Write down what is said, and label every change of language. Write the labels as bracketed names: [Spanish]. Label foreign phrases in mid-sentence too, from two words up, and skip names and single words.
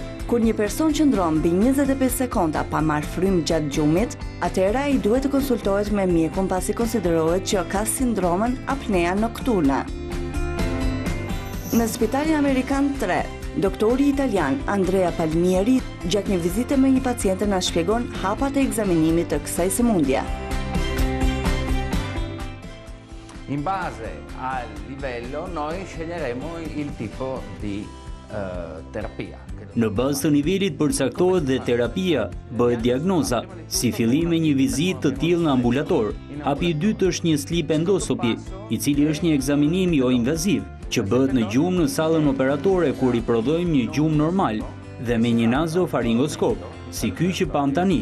[Albanian] Kur një person qëndron mbi 25 sekonda pa marrë frymë gjatë gjumit, atëherë ai duhet të konsultohet me mjekun pasi konsiderohet që ka sindromën apnea nokturne. Në Spitalin Amerikan 3, doktori italian Andrea Palmieri gjatë një vizite me një paciente na shpjegon hapat e ekzaminimit të kësaj sëmundje. [Italian] In base al livello noi sceglieremo il tipo di terapia. [Albanian] Në bazë të nivelit përcaktohet dhe terapia, bëhet diagnoza, si fillim me një vizitë të tillë në ambulator. Hapi i dytë është një [English] sleep endoscopy, [Albanian] i cili është një ekzaminim jo invaziv, që bëhet në gjumë në sallën operatore kur i prodhojmë një gjumë normal dhe me një nazofaringoskop, si ky që pam tani.